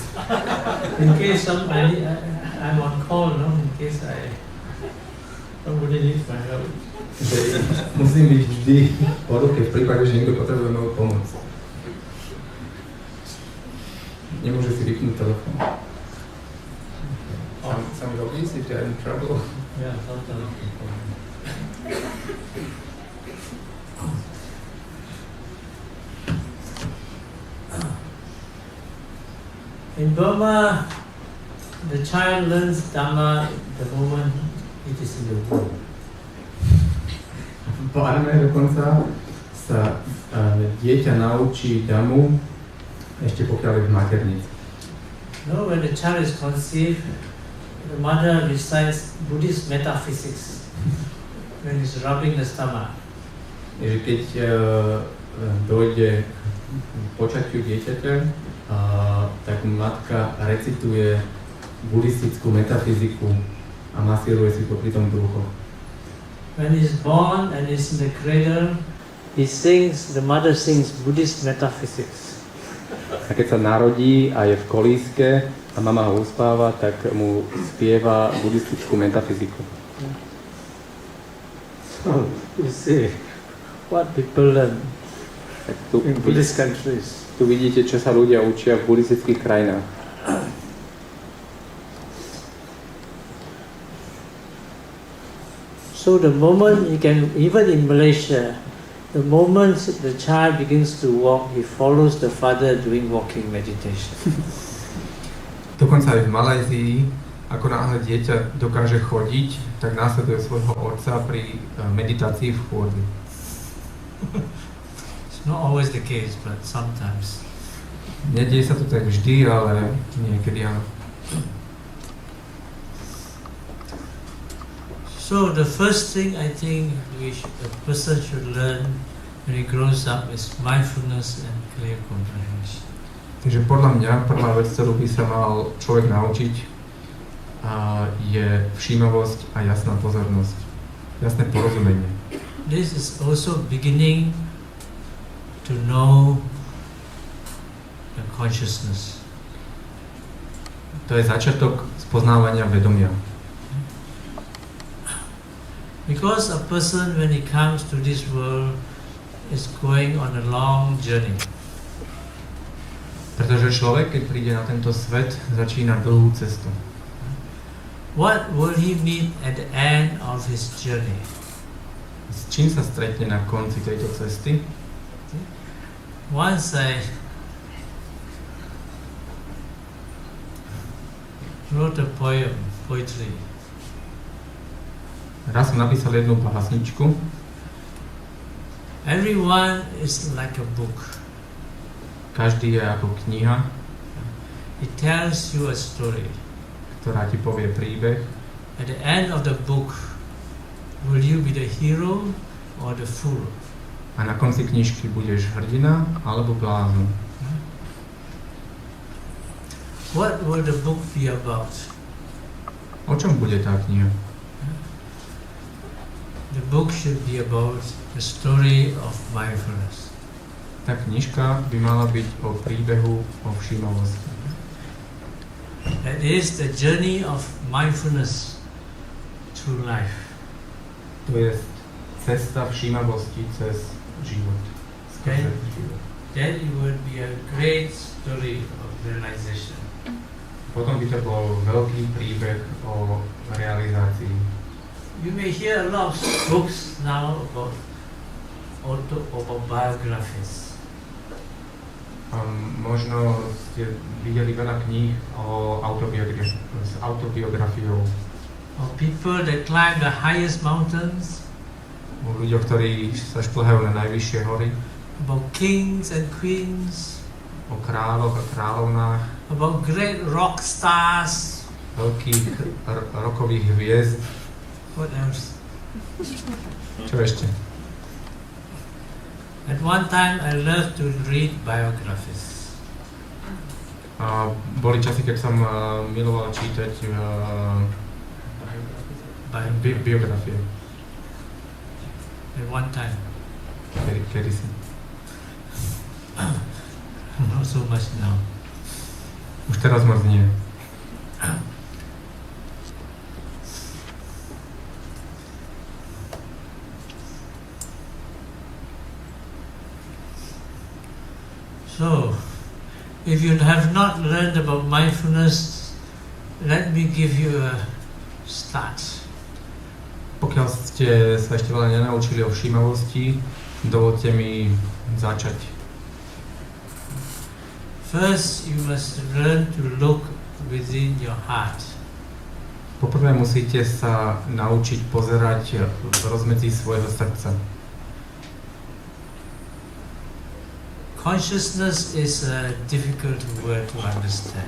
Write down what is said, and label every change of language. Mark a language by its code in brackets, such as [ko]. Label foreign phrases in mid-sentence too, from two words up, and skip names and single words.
[en] In case I'm on call, no? In case somebody needs my help. [sk] Musím byť vždy po ruke v prípade, že niekto potrebuje moju pomoc. Nemôže si vypnúť telefón. [en] Some yogis, if they're in trouble. Yeah, sometimes. In Burma, the child learns Dhamma the moment it is in the womb. [sk] V Barme dokonca sa dieťa naučí Dhammu ešte pokiaľ je v maternici. [en] No, when the child is conceived, the mother recites Buddhist metaphysics when he's rubbing the stomach. [sk] Takže keď dojde k počatiu dieťaťa, tak matka recituje buddhistickú metafyziku a masíruje si to pri tom brucho. [en] When he's born and is in the cradle, the mother sings Buddhist metaphysics. [sk] A keď sa narodí a je v kolíske a mama ho uspáva, tak mu spieva buddhistickú metafyziku. [en] So, you see what people learn in Buddhist countries. [sk] Tu vidíte, čo sa ľudia učia v buddhistických krajinách. [en] So the moment even in Malaysia, the moment the child begins to walk, he follows the father doing walking meditation. [sk] Dokonca aj v Malajzii, ako náhle dieťa dokáže chodiť, tak následuje svojho otca pri meditácii v chôdzi. [en] It's not always the case, but sometimes. [sk] Nedieje sa to tak vždy, ale niekedy áno. [en] So the first thing I think a person should learn when he grows up is mindfulness and clear comprehension. [sk] Takže podľa mňa prvá vec, ktorú by sa mal človek naučiť, je všímavosť a jasná pozornosť. jasné porozumenie. [en] This is also beginning to know the consciousness. [sk] To je začiatok spoznávania vedomia. [en] Because a person, when he comes to this world, is going on a long journey. [sk] Pretože človek, keď príde na tento svet, začína dlhú cestu. [en] What will he meet at the end of his journey? [sk] S čím sa stretne na konci tejto cesty? [en] Once I wrote a poetry. [sk] Raz som napísal jednu básničku. [en] Everyone is like a book. [sk] Každý je ako kniha, [en] It tells you a story. [sk] ktorá ti povie príbeh. [en] At the end of the book, will you be the hero or the fool? [sk] A na konci knižky budeš hrdina alebo blázon. [en] What will the book be about? [sk] O čom bude tá kniha? [en] The book should be about the story of mindfulness. [sk] Tá knižka by mala byť o príbehu, o všímavosti. [en] That is the journey of mindfulness through life. [sk] To je cesta všímavosti cez život. [en] Then it would be a great story of realization. [sk] Potom by to bol veľký príbeh o realizácii. [en] You may hear a lot of books now about autobiographies. [sk] Možno ste videli veľa kníh o autobiografiou. [en] Of people that climb the highest mountains. [sk] O ľuďoch, ktorí sa šplhajú na najvyššie hory. [en] About kings and queens. [sk] O kráľoch a kráľovnách. [en] About great rock stars. [sk] Veľkých rokových hviezd. [en] What else? [sk] Čo ešte? [en] At one time I loved to read biographies. [sk] Boli časy, keď som miloval čítať biografie. [en] At one time. [sk] Kedy si? [en] Not so much now. [sk] Už teraz moc nie. [en] So, if you have not learned about mindfulness, let me give you a start. [sk] Pokiaľ ste sa ešte veľa nenaučili o všímavosti, dovolte mi začať. [en] First, you must learn to look within your heart. [sk] Poprvé musíte sa naučiť pozerať v rozmedzi svojho srdca. [en] Consciousness is a difficult word to understand.